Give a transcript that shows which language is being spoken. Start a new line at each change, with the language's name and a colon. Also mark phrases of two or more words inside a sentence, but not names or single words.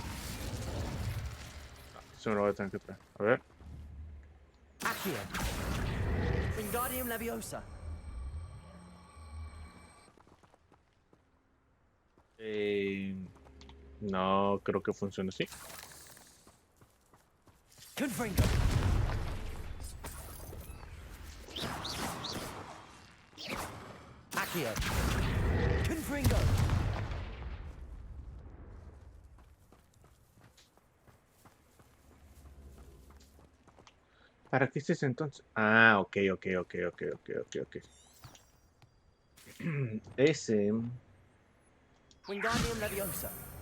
Spanish: Eso me lo voy a tener que traer. A ver. Accio. Wingardium Leviosa. No creo que funcione así. Confringo. Accio. Confringo. ¿Para qué es ese entonces? Ah, ok. Ese. Wingardium Leviosa.